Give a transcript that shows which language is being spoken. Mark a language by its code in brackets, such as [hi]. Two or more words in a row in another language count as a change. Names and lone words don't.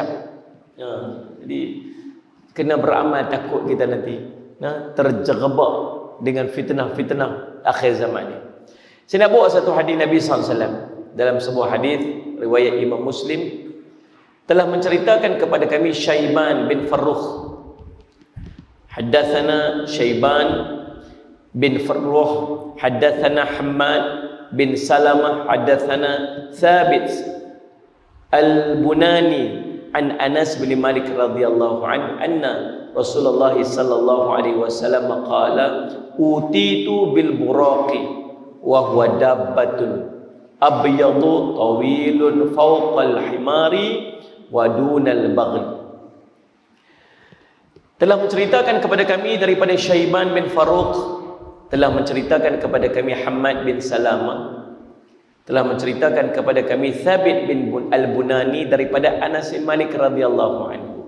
[ms] Jadi kena beramal, takut kita nanti terjerebak dengan fitnah-fitnah akhir zaman ni. Saya nak bawa satu hadis Nabi SAW. Dalam sebuah hadis riwayat Imam Muslim telah menceritakan kepada kami Syaiban bin Farrukh. [ar] حدثنا شيبان بن فروخ حدثنا حماد بن سلمة حدثنا ثابت البناني عن أنس بن مالك رضي الله عنه أن رسول الله صلى الله عليه وسلم قال أتيت بالبراق وهو دابة أبيض طويل فوق الحمار ودون البغل. [ms] Telah menceritakan kepada kami daripada Syaiban bin Farrukh, telah menceritakan kepada kami Hammad bin Salamah, telah menceritakan kepada kami Thabit bin Al-Bunani daripada Anas bin Malik [ar] رضي الله عنه.